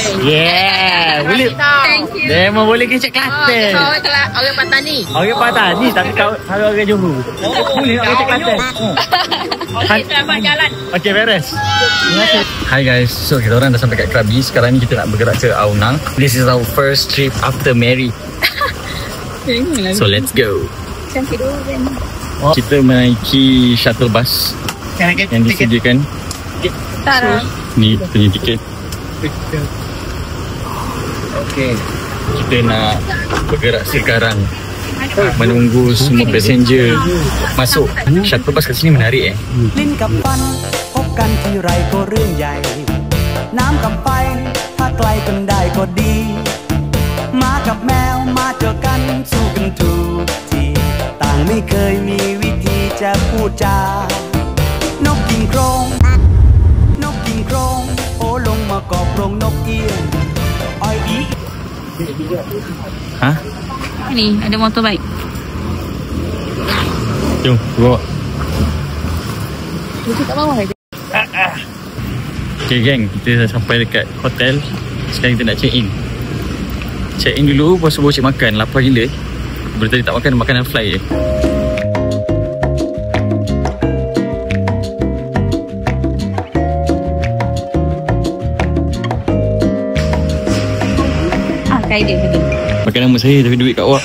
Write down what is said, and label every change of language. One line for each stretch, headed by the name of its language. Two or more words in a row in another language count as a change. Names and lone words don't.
Malay: Yeah, boleh.
English: Thank you.
Malay: Demo boleh kecek Kelantan. Orang Patani. Orang Patani tapi kau orang Johor. Boleh nak kecek Kelantan. Okey, selamat jalan. Okey, beres. Terima kasih. Hai guys, so kita orang dah sampai kat Krabi. Sekarang ni kita nak bergerak ke Aonang.
English: This is our first trip after married. So let's go.
Malay: Cantik dulu kan. Kita menaiki
English: shuttle bus
Malay: yang disediakan. Tara. Ni punya tiket. Okey. Kita nak bergerak sekarang. Menunggu semua passenger masuk.
English: Shuttle bus
Malay: kat sini menarik
Thai: ลิ้นกับฟันพบกันทีไรก็เรื่องใหญ่น้ำกับไฟถ้าไกลกันได้ก็ดีหมากับแมวมาเจอกันสู้กันทุกทีต่างไม่เคยมีวิธีจะพูดจานกกินโครงนกกินโครงโอลงมาเกาะโครงนกเอี้ยงอ้อยอี Ha?
Malay: Ni ada motorbike. Jom, bawa. Duduk kat bawah je. Okay geng, kita dah sampai dekat hotel. Sekarang kita nak
English: check in. Check in
Malay: dulu, lepas tu baru cek makan. Lapar gila. Berarti tadi tak makan, makanan fly je. Pakai dia betul. Pakai nama saya tapi duit kat awak.